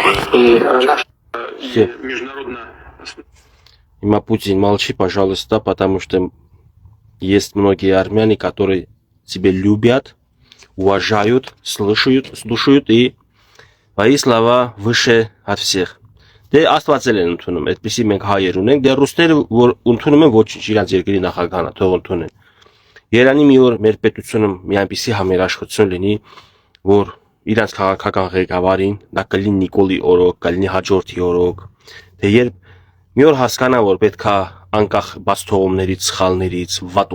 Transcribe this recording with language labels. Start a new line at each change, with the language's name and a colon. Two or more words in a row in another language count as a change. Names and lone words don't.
Russian: И международно... Има Путин, молчи, пожалуйста, потому что есть многие армяне, которые тебя любят, уважают, слушают и твои слова выше от всех.
Armenian: Դե Աստվածել են ընդունում, այդպեսի մենք հայեր ունենք, դե ռուսները որ ընդունում են ոչինչ, իրանց երկրի նախագահանա, թող ընդունեն։ Երանի մի օր մեր պետությունում մի այնպիսի համերաշխություն լինի, որ իրանց քաղաքական ղեկավարին, դա կլինի Նիկոլի օրոք, կլինի հաջորդի օրոք, թե երբ մի օր հասկանա, որ պետքա անկախ բաց թողումներից, սխալներից, վատ